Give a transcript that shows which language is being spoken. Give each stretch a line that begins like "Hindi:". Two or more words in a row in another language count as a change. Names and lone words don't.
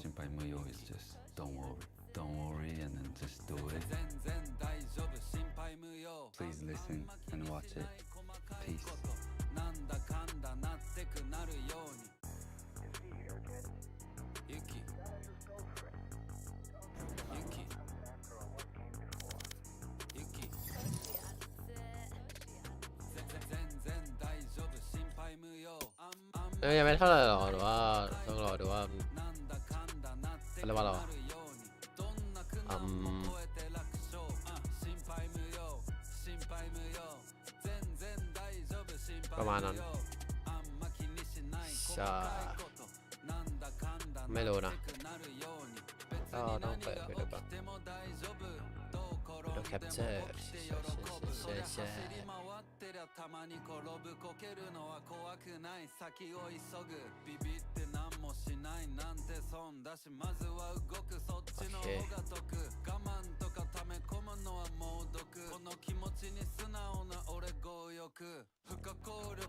Japanese: 心配無用
English: is just don't worry, and then just do it. Please listen and watch it. Peace. Yuki.
Thai: ยังไม่เท่าไหร่หรอหรือว่าต้องรอดูว่าเรียกว่าอะไรวะ ประมาณนั้นใช่ไม่รู้นะก็ต้องเปิดไปดูก่อนดูแคปเจอร์ใช่
Japanese: たまに転ぶこけるのは怖くない先を急ぐビビって何もしないなんて損だしまずは動くそっちの方が得我慢とか溜め込むのは猛毒この気持ちに素直な俺強欲不可抗力